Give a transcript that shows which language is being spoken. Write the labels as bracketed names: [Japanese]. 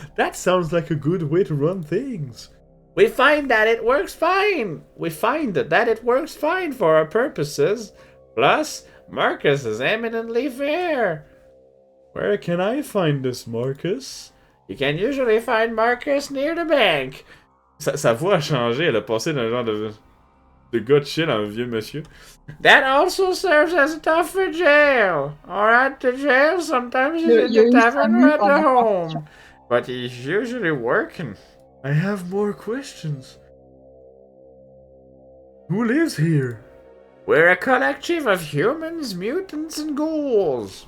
[English] That sounds like a good way to run things. We find that it works fine. For our purposes. Plus, Marcus is eminently fair. Where can I find this Marcus? You can usually find Marcus near the bank. [French] Sa voix a changé, elle a passé d'un genre de gars de chien à un vieux monsieur. [English] That also serves as a tougher jail. Or at the jail, sometimes he's in the tavern or at the home. But he's usually working. I have more questions. Who lives here? We're a collective of humans, mutants, and ghouls.